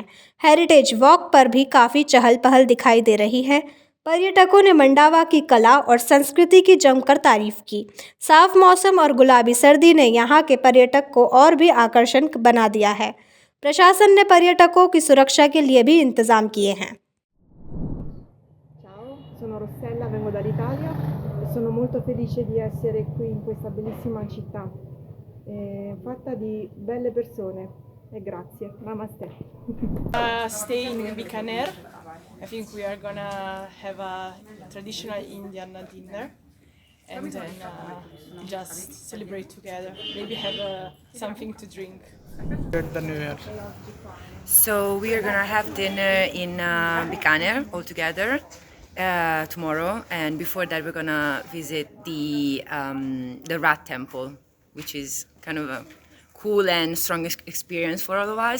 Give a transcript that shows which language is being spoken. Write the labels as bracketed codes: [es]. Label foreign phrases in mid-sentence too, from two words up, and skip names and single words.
[hi] हेरिटेज वॉक पर भी काफ़ी चहल पहल दिखाई दे रही है। पर्यटकों ने मंडावा की कला और संस्कृति की जमकर तारीफ की। साफ मौसम और गुलाबी सर्दी ने यहाँ के पर्यटक को और भी आकर्षण बना दिया है। प्रशासन ने पर्यटकों की सुरक्षा के लिए भी इंतजाम किए हैं। [it] Sono Rossella, vengo dall'Italia e sono molto felice di essere qui in questa bellissima città, fatta di belle persone e grazie. [en] Namaste. Stay in Bikaner. I think we are gonna have a traditional Indian dinner and then just celebrate together. Maybe have something to drink. At the New Year. So we are gonna have dinner in Bikaner all together tomorrow, and before that we're gonna visit the Rat Temple, which is kind of a cool and strong experience for all of us.